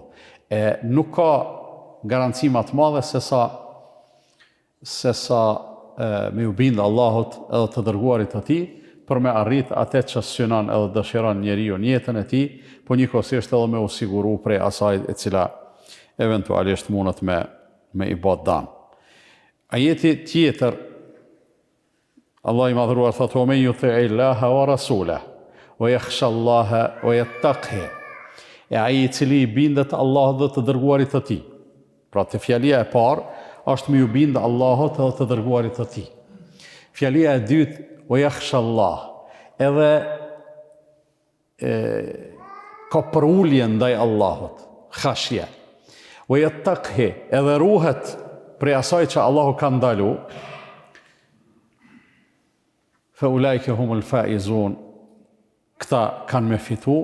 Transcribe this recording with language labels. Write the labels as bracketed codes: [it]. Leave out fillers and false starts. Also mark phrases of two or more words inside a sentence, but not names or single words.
[sq] E nuk ka garanci më të madhe se sa me u bindë Allahut edhe të dërguarit të tij, për me arrit atë që synon edhe dëshiron njeriu në jetën e tij, po njëkohësisht edhe me u siguru prej asaj e cila eventualisht mundet me i bë dëm. Ajeti tjetër, Allah i madhruar thotë: [ar] "من يطع الله ورسوله ويخش الله ويتقه." [sq] E ai i cili i bindet Allahut dhe të dërguarit të tij. Pra te fjalia e parë është me ju bindë Allahut dhe të dërguarit të tij. Fjalia e dytë, [ar] ويخش الله, [sq] edhe ka përullje ndaj Allahut, khashje. [ar] ويتقه, [sq] edhe ruhet prej asaj që Allahu ka ndalu. [ar] فأولئك هم الفائزون, [sq] këta kanë me fitu.